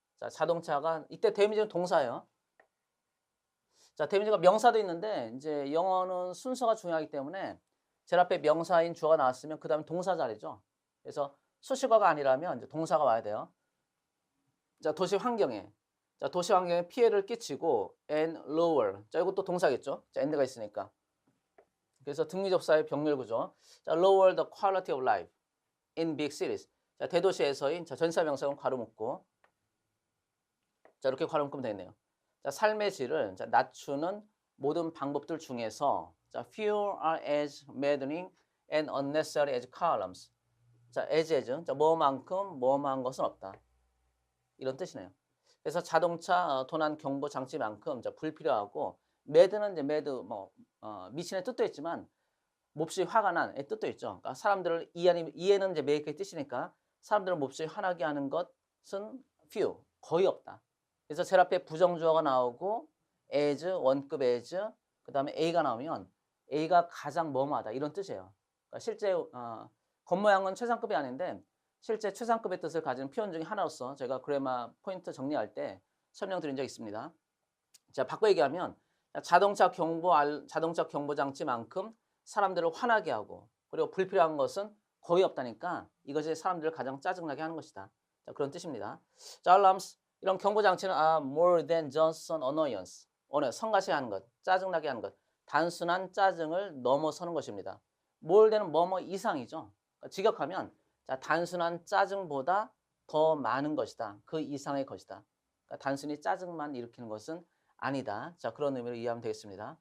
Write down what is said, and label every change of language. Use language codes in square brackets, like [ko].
[ko] 자, 자동차가 이때 damage는 동사예요. 자, damage가 명사도 있는데 이제 영어는 순서가 중요하기 때문에 제일 앞에 명사인 주어가 나왔으면 그다음에 동사 자리죠. 그래서 수식어가 아니라면 이제 동사가 와야 돼요. 자, 도시 환경에 피해를 끼치고 [en] and lower. [ko] 자, 이것도 동사겠죠. 자, and가 있으니까. 그래서 등위접사의 병렬 구조. 자, [en] lower the quality of life in big cities. [ko] 자, 대도시에서인 자, 전사 명사는 괄호 묶고 자, 이렇게 괄호 묶으면 되겠네요. 자, 삶의 질을 자, 낮추는 모든 방법들 중에서 자, [en] few are as maddening and unnecessary as columns. [ko] 자, as. 자, 뭐만큼 뭐만 것은 없다. 이런 뜻이네요. 그래서 자동차 도난 경보 장치만큼 자, 불필요하고 mad는 이제 mad 뭐 미친의 뜻도 있지만 몹시 화가 난의 뜻도 있죠. 그러니까 사람들을 이해는 이제 make의 뜻이니까 사람들을 몹시 화나게 하는 것은 few, 거의 없다. 그래서 제일 앞에 부정주어가 나오고 as, 원급 as, 그 다음에 a가 나오면 a가 가장 뭐뭐하다 이런 뜻이에요. 그러니까 실제 겉모양은 최상급이 아닌데 실제 최상급의 뜻을 가진 표현 중에 하나로서 제가 그래마 포인트 정리할 때 설명드린 적이 있습니다. 자, 바꿔 얘기하면 자동차 경보 장치만큼 사람들을 화나게 하고 그리고 불필요한 것은 거의 없다니까 이것이 사람들을 가장 짜증나게 하는 것이다. 자, 그런 뜻입니다. 자, [en] alarms [ko] 이런 경보 장치는 [en] more than just an annoyance. [ko] 성가시하는 것, 짜증나게 하는 것, 단순한 짜증을 넘어서는 것입니다. more than 뭐뭐 이상이죠. 그러니까 직역하면 자, 단순한 짜증보다 더 많은 것이다. 그 이상의 것이다. 그러니까 단순히 짜증만 일으키는 것은 아니다. 자, 그런 의미로 이해하면 되겠습니다.